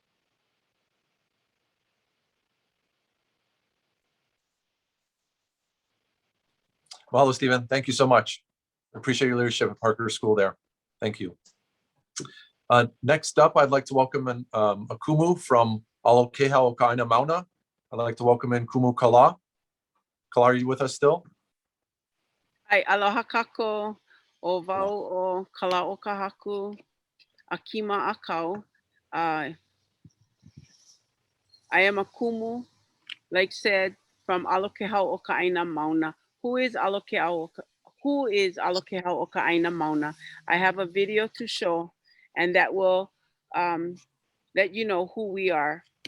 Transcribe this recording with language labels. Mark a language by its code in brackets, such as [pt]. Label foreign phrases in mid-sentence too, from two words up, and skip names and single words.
[en] Mahalo, Stephen. Thank you so much. I appreciate your leadership at Parker School there. Thank you. Next up, I'd like to welcome in a kumu from ʻAlo Kēhau Ka Aina Mauna. I'd like to welcome in Kumu Kala. Kala, are you with us still? [haw] Ai, aloha kako o wau o Kalaokahaku Akima-Akau. [en] I am a kumu, like said, from ʻAlo Kēhau o Ka Aina Mauna. Who is ʻAlo Kēhau o Ka Aina Mauna? I have a video to show, and that will let you know who we are.